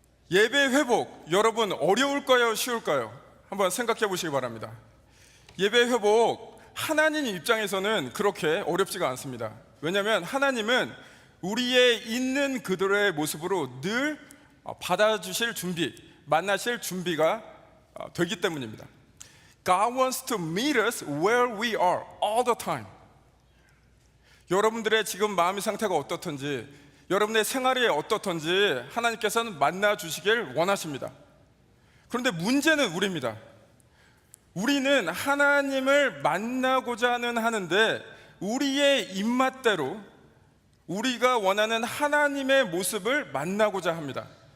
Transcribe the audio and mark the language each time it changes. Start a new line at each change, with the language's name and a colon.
Korean: 예배의 회복, 여러분 어려울까요? 쉬울까요? 한번 생각해 보시기 바랍니다. 예배의 회복, 하나님 입장에서는 그렇게 어렵지가 않습니다. 왜냐하면 하나님은 우리의 있는 그들의 모습으로 늘 받아주실 준비, 만나실 준비가 되기 때문입니다.
English: God wants to meet us where we are all the time.
Korean: 여러분들의 지금 마음의 상태가 어떻든지, 여러분의 생활이 어떻든지 하나님께서는 만나 주시길 원하십니다. 그런데 문제는 우리입니다. 우리는 하나님을 만나고자는 하는데 우리의 입맛대로 우리가 원하는 하나님의 모습을 만나고자 합니다.